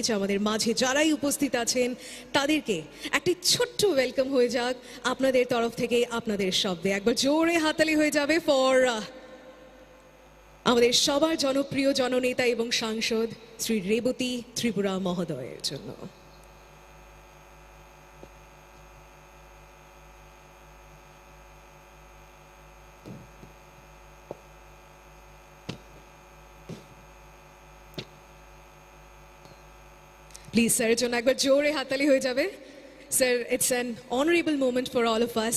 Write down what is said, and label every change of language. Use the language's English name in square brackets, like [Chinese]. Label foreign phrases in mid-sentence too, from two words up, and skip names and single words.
[Bangla] আমাদের মাঝে যারাই উপস্থিত আছেন তাদেরকে একটি ছোট্ট ওয়েলকাম হয়ে যাক আপনাদের তরফ থেকে, আপনাদের শব্দে একবার জোরে হাততালি হয়ে যাবে ফর আমাদের সবার জনপ্রিয় জননেতা এবং সাংসদ শ্রী রেবতী ত্রিপুরা মহোদয়ের জন্য। [English] Please, sir, [Bangla] জন একবার জোরে হাততালি হয়ে যাবে. [English] Sir, it's an honorable moment for all of us.